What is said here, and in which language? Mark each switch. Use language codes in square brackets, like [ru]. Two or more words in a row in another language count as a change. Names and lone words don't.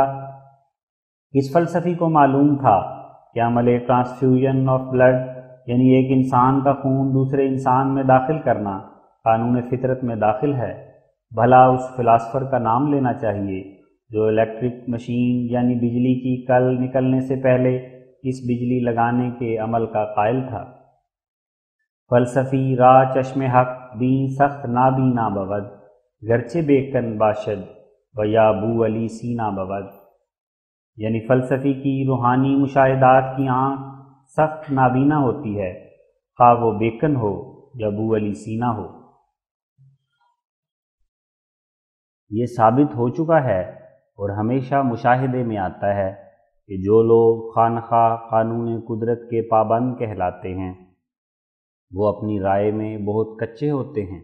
[ur] اس فلسفی کو معلوم تھا کہ عمل [en] transfusion of blood, [ur] یعنی ایک انسان کا خون دوسرے انسان میں داخل کرنا، قانون فطرت میں داخل ہے۔ بھلا اس فلاسفر کا نام لینا چاہیے جو [en] electric machine [ur] یعنی بجلی کی کل نکلنے سے پہلے اس بجلی لگانے کے عمل کا قائل تھا۔ [fa] فلسفی را چشم حق بین سخت نابینا بود، گرچہ بیکن باشد و یا بو علی سینا بود، [ur] یعنی فلسفی کی روحانی مشاہدات کی آنکھ سخت نابینا ہوتی ہے، خواہ وہ بیکن ہو یا بو علی سینا ہو۔ یہ ثابت ہو چکا ہے اور ہمیشہ مشاہدے میں آتا ہے کہ جو لوگ خواہ قانون قدرت کے پابند کہلاتے ہیں وہ اپنی رائے میں بہت کچے ہوتے ہیں۔